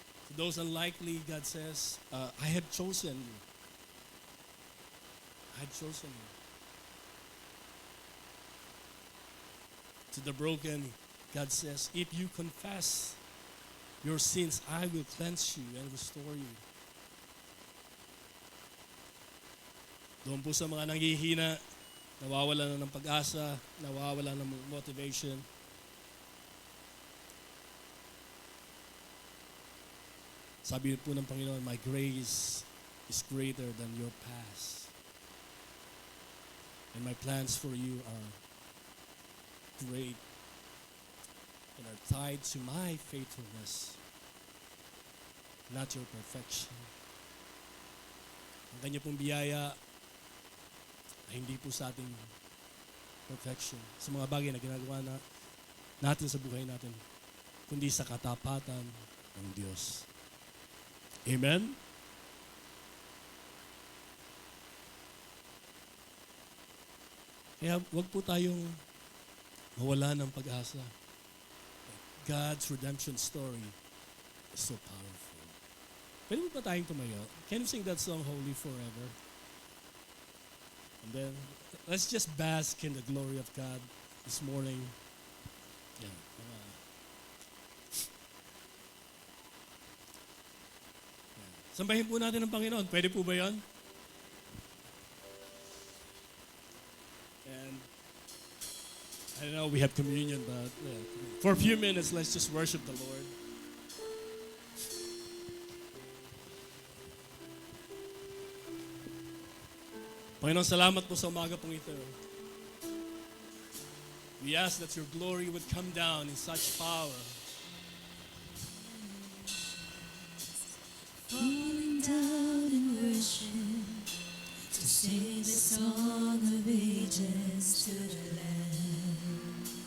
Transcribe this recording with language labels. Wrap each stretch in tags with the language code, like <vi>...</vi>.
<en>To those unlikely, God says, I have chosen you. I have chosen you. To the broken, God says, if you confess your sins, I will cleanse you and restore you.</en> <tl>Doon po sa mga nanghihina, nawawala na ng pag-asa, nawawala ng motivation. Sabi po ng Panginoon,</tl> <en>my grace is greater than your past. And my plans for you are great and are tied to my faithfulness, not your perfection.</en> <tl>Ang kanya pong biyaya ay hindi po sa ating perfection, sa mga bagay na ginagawa natin sa buhay natin, kundi sa katapatan ng Diyos. Amen? Kaya wag po tayong mawala ng pag-asa.</tl> <en>God's redemption story is so powerful.</en> <tl>Pwede mo pa tayong tumayo?</tl> <en>Can you sing that song, Holy Forever? And then, let's just bask in the glory of God this morning. Yeah.</en> <tl>Sambahin po natin ang Panginoon. Pwede po ba yan?</tl> <en>And I don't know, we have communion, but for a few minutes, let's just worship the Lord.</en> <tl>Panginoon, salamat po sa umaga pong ito.</tl> <en>We ask that your glory would come down in such power. Falling down in worship to sing the song of ages to the Lamb.</en>